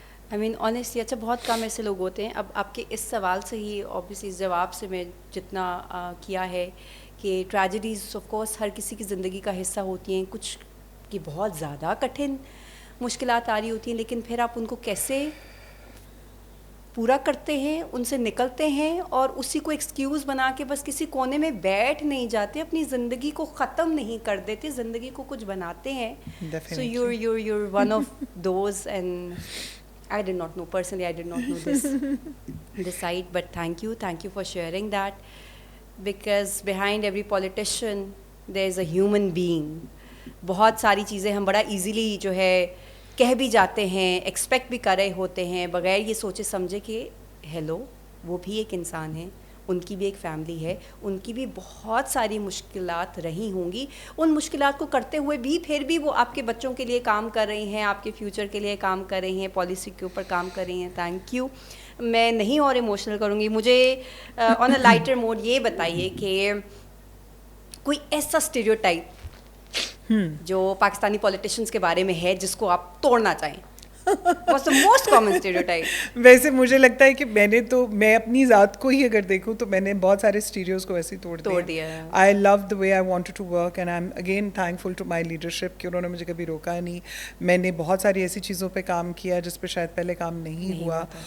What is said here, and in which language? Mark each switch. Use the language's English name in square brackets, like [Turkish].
[English] I mean honestly, [Urdu] اچھا بہت کم ایسے لوگ ہوتے ہیں. اب آپ کے اس سوال سے ہی اوبیسلی اس جواب سے میں جتنا کیا ہے کہ ٹریجڈیز آف کورس ہر کسی کی زندگی کا حصہ ہوتی ہیں, کچھ کی بہت زیادہ کٹھن مشکلات آ رہی ہوتی ہیں, لیکن پھر آپ ان کو کیسے پورا کرتے ہیں, ان سے نکلتے ہیں, اور اسی کو ایکسکیوز بنا کے بس کسی کونے میں بیٹھ نہیں جاتے, اپنی زندگی کو ختم نہیں کر دیتے, زندگی کو کچھ بناتے ہیں. [English] So you're one of those, and I did not know personally, I did not know this side, but thank you for sharing that, because behind every politician there is a human being. [Urdu] بہت ساری چیزیں ہم بڑا easily جو ہے کہہ بھی جاتے ہیں, ایکسپیکٹ بھی کر رہے ہوتے ہیں بغیر یہ سوچے سمجھے کہ ہیلو وہ بھی ایک انسان ہے, ان کی بھی ایک فیملی ہے, ان کی بھی بہت ساری مشکلات رہی ہوں گی. ان مشکلات کو کرتے ہوئے بھی پھر بھی وہ آپ کے بچوں کے لیے کام کر رہی ہیں, آپ کے فیوچر کے لیے کام کر رہی ہیں, پالیسی کے اوپر کام کر رہی ہیں. [English] Thank you. [Urdu] میں نہیں اور ایموشنل کروں گی. مجھے [English] on a lighter mode [Urdu] یہ بتائیے کہ کوئی ایسا اسٹیریوٹائپ جو پاکستانی پولیٹیشینس کے بارے میں ہے جس کو آپ توڑنا چاہیں. [English] What's the most common stereotype? [Urdu] ویسے مجھے لگتا ہے کہ میں اپنی ذات کو ہی اگر دیکھوں تو میں نے بہت سارے اسٹیریوز کو ایسے توڑ دیا. [English] I love the way I wanted to work, and I am again thankful to my leadership [Urdu] کہ انہوں نے مجھے کبھی روکا نہیں. میں نے بہت ساری ایسی چیزوں پہ کام کیا جس پہ شاید پہلے کام نہیں ہوا.